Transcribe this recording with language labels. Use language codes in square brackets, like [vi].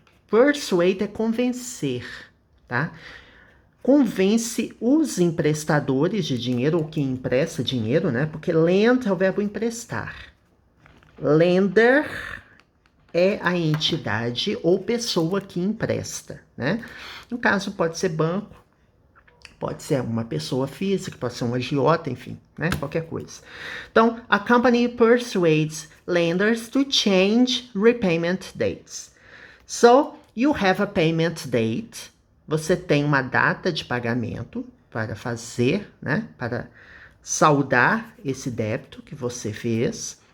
[pt] Persuade é convencer, tá? Convence os emprestadores de dinheiro, ou quem empresta dinheiro, né? Porque lend é o verbo emprestar. Lender é a entidade ou pessoa que empresta, né? No caso, pode ser banco, pode ser uma pessoa física, pode ser um agiota, enfim, né? Qualquer coisa. [en] Então, a company persuades lenders to change repayment dates. So, you have a payment date. [pt] Você tem uma data de pagamento para fazer, né? Para saldar esse débito que você fez.